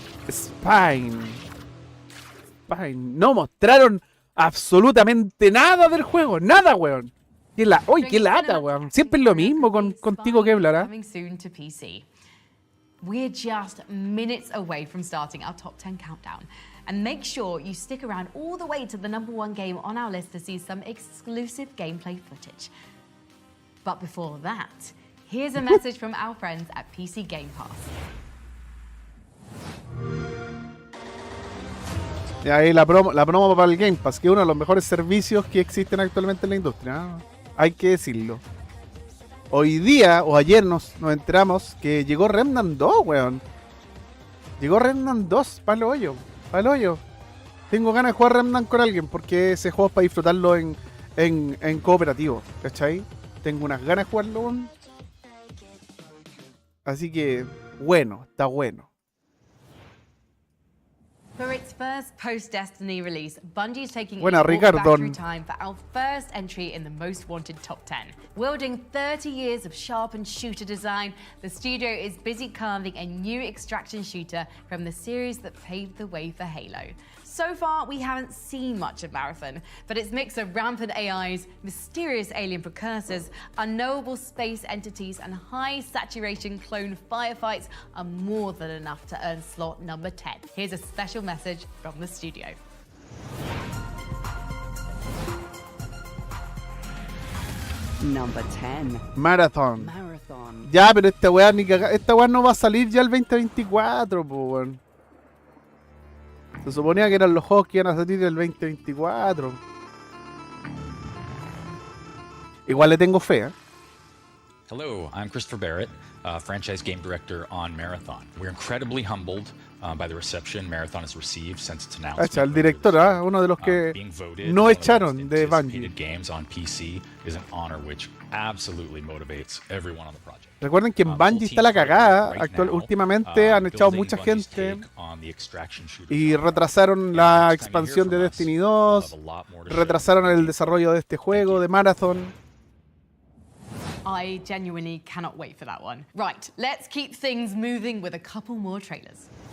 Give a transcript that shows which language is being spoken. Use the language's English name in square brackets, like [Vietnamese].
[Spanish] Spine. No mostraron absolutamente nada del juego. Nada, weón. Qué lata, weón. Siempre es lo mismo contigo, Kevlar, ¿eh? [English] Coming soon to PC. We're just minutes away from starting our top 10 countdown. And make sure you stick around all the way to the #1 game on our list to see some exclusive gameplay footage. But before that, here's a message from our friends at PC Game Pass. [Spanish] Y ahí la promo para el Game Pass, que es uno de los mejores servicios que existen actualmente en la industria, ¿no? Hay que decirlo. Hoy día, o ayer, nos enteramos que llegó Remnant 2, weón. Llegó Remnant 2, pa'l hoyo. Tengo ganas de jugar Remnant con alguien, porque ese juego es para disfrutarlo en cooperativo, ¿cachai? Tengo unas ganas de jugarlo, weón. Así que, bueno, está bueno. [English] For its first post-Destiny release, Bungie's taking [Spanish] Buena, [English] its [Spanish] Ricardo. [English] battery time for our first entry in the most wanted top 10. Wielding 30 years of sharpened shooter design, the studio is busy carving a new extraction shooter from the series that paved the way for Halo. So far, we haven't seen much of Marathon, but its mix of rampant AIs, mysterious alien precursors, unknowable space entities, and high-saturation clone firefights are more than enough to earn slot number 10. Here's a special message from the studio. Number 10. Marathon. [Spanish] Ya, pero esta weá no va a salir ya el 2024, po, weón. Se suponía que eran los juegos que iban a salir el 2024. Igual le tengo fe, ¿eh? [English] Hello, I'm Christopher Barrett, franchise game director on Marathon. We're incredibly humbled by the reception Marathon has received since its announcement. [Spanish] El director, uno de los que no echaron de Bungie. [English] Games on PC is an honor which absolutely motivates everyone on the project. [Spanish] Recuerden que en Bungie está la cagada. Últimamente han echado mucha gente y retrasaron la expansión de Destiny 2, retrasaron el desarrollo de este juego, de Marathon. [English] I genuinely cannot wait for that one. Right, let's keep things moving with a couple more trailers.